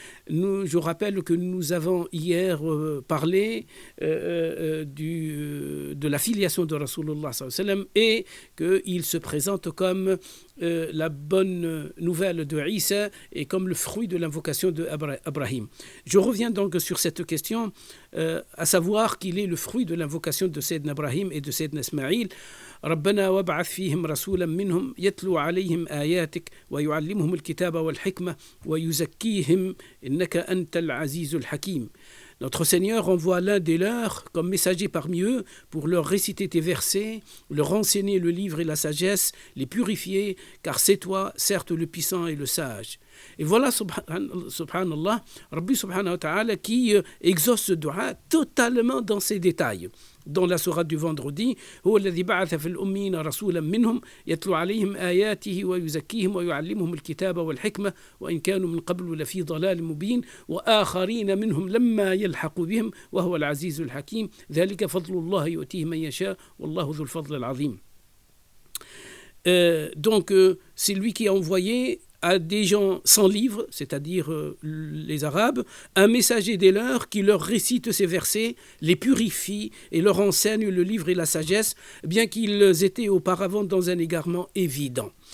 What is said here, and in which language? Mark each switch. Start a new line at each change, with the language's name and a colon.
French: Je rappelle que nous avons hier parlé de la filiation de Rasulullah
Arabic: sallallahu alayhi wa sallam
French: et qu'il se présente comme la bonne nouvelle de Isa et comme le fruit de l'invocation d'Abraham. Je reviens donc sur cette question, à savoir qu'il est le fruit de l'invocation de Sayyidina Ibrahim et de Sayyidina Ismaïl.
Arabic: ربنا وابعث فيهم رسولا منهم يتلو عليهم آياتك ويعلمهم الكتاب والحكمة ويزكيهم إنك أنت العزيز الحكيم.
French: Notre Seigneur envoie l'un des leurs comme messager parmi eux pour leur réciter tes versets, leur enseigner le livre et la sagesse, les purifier, car c'est toi, certes, le puissant et le sage. Et voilà, subhanallah, Rabbi
Arabic: subhanahu wa ta'ala
French: qui exauce ce dua totalement dans ses détails. Dans la sourate du vendredi,
Arabic: هو الذي بعث في الأمين رسولا منهم يتلو عليهم آياته ويزكيهم ويعلمهم الكتاب والحكمة وإن كانوا من قبل لفي ضلال مبين وآخرين منهم لما يلحقوا بهم وهو العزيز الحكيم ذلك فضل الله يؤتيه من يشاء والله ذو الفضل العظيم.
French: Donc c'est lui qui a envoyé à des gens sans livre, c'est-à-dire les Arabes, un messager des leurs qui leur récite ces versets, les purifie et leur enseigne le livre et la sagesse, bien qu'ils étaient auparavant dans un égarement évident.